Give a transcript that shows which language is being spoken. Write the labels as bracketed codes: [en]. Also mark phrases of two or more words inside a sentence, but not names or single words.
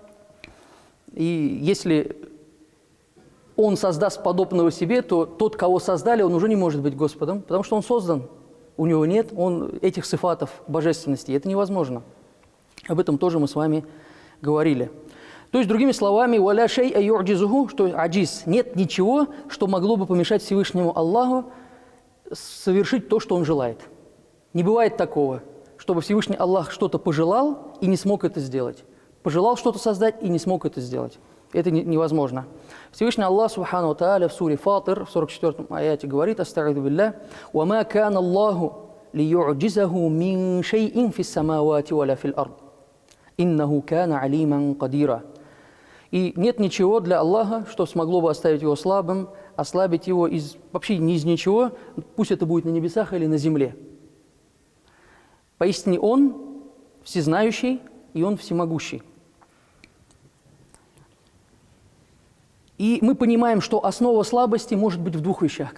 [ru] И если он создаст подобного себе, то тот, кого создали, он уже не может быть Господом, потому что он создан. У него нет этих сифатов божественности. Это невозможно. Об этом тоже мы с вами говорили. То есть, другими словами, [ar] «ولا شيء يعجزه», [ru] что аджиз, нет ничего, что могло бы помешать Всевышнему Аллаху совершить то, что он желает. Не бывает такого, чтобы Всевышний Аллах что-то пожелал и не смог это сделать. Пожелал что-то создать и не смог это сделать. Это невозможно. Всевышний Аллах [ar] سبحانه وتعالى [ru] в суре Фатир, в 44-м аяте говорит: [ar] «أستعيذ بالله وما كان الله ليعجزه من شيء في السماوات ولا في الأرض إنه كان عليما قديرا». [ru] И нет ничего для Аллаха, что смогло бы оставить его слабым, ослабить его вообще не из ничего, пусть это будет на небесах или на земле. Поистине Он всезнающий и Он всемогущий. И мы понимаем, что основа слабости может быть в двух вещах.